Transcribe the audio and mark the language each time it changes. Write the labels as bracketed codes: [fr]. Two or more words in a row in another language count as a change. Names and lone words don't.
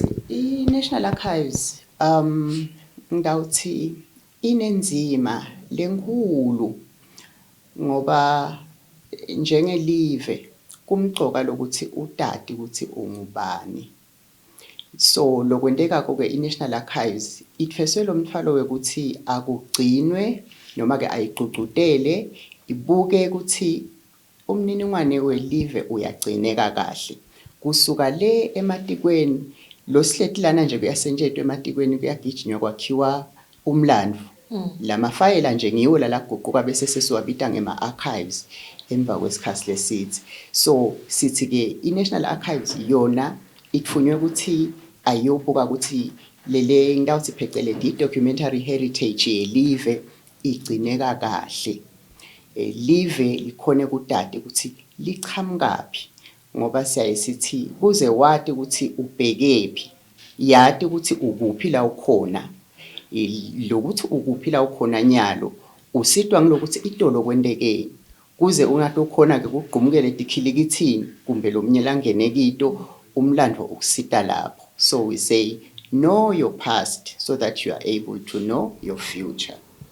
[ss] I-National Archives ngawuthi inenzima lenkulu ngoba njengelive kumgcoka lokuthi utati ukuthi ungubani. So lokwenteka ke i-National Archives ithweswe lo mthwalo wekuthi akugcinwe noma ke ayicucudele ibuke ukuthi umniningwane welive uyagcineka kahle kusuka le ematikweni lo sihletilana nje kuyasentshetwa ematikweni kuyagijinywa kwakhiwa umlando. Lamafayela nje ngiwo lalaguquka bese sesiwabita ngema-archives emva kwesikhathi lesithi. So sithi ke i-National Archives yona itfunywe ukuthi ayobuka ukuthi lele ngawuthi phecelezi [en] documentary heritage [ss] yelive igcineka kahle. Live likhone kudade ukuthi lichamukapi ngoba siyaye sithi kuze wati ukuthi ubhekephi yati ukuthi ukuphi la ukhona lokuthi ukuphi la ukhona nyalo usitwa ngilokuthi itolo kwendekeni kuze ungatokhona ke kugqumukele tikhilikithini kumbe lomnyela ngene kito umlando ukusita lapho. [en] So we say Know your past so that you are able to know your future.